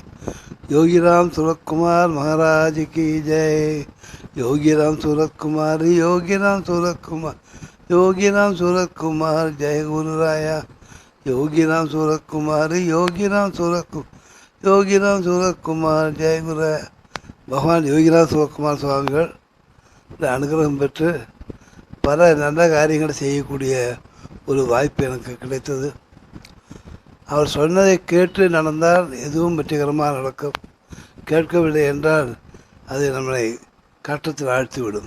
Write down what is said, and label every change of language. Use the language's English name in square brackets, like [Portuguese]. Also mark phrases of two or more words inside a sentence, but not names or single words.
[Hindi] योगीराम सूरत कुमार महाराज की जय। योगीराम सूरत कुमार, योगीराम सूरत कुमार, योगीराम सूरत कुमार जय गुरुराया। योगीराम सूरत कुमार, योगीराम सूरत कुमार, योगीराम सूरत कुमार जय गुरुराया. [Tamil] பகவான் யோகிராம் சிவகுமார் சுவாமிகள் அனுகிரகம் பெற்று பல நல்ல காரியங்களை செய்யக்கூடிய ஒரு வாய்ப்பு எனக்கு கிடைத்தது. அவர் சொன்னதை கேட்டு நடந்தால் எதுவும் வெற்றிகரமாக நடக்கும். கேட்கவில்லை என்றால் அது நம்மளை கட்டத்தில் ஆழ்த்திவிடும்.